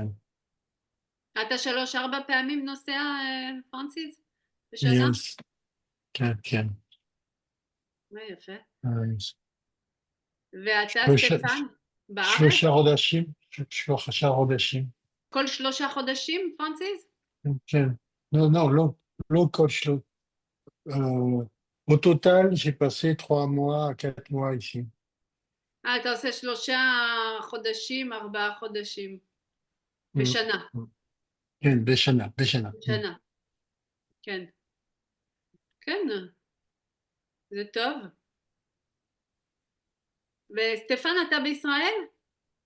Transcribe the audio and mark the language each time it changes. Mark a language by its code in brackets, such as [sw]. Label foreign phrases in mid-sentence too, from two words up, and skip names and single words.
[he] אתה 3-4 פעמים נוסע, פרנסיס? בשנה? Yes. כן, כן. יפה. Yes. ואתה, סטפן, בארץ? 3 חודשים. כל 3 חודשים, פרנסיס? כן. לא כל 3. [fr] Au total, j'ai passé 3 mois, 4 mois ici. [he] אתה עושה 3 חודשים, 4 חודשים. בשנה. כן, בשנה. בשנה. כן. כן. זה טוב. וסטפן, אתה בישראל?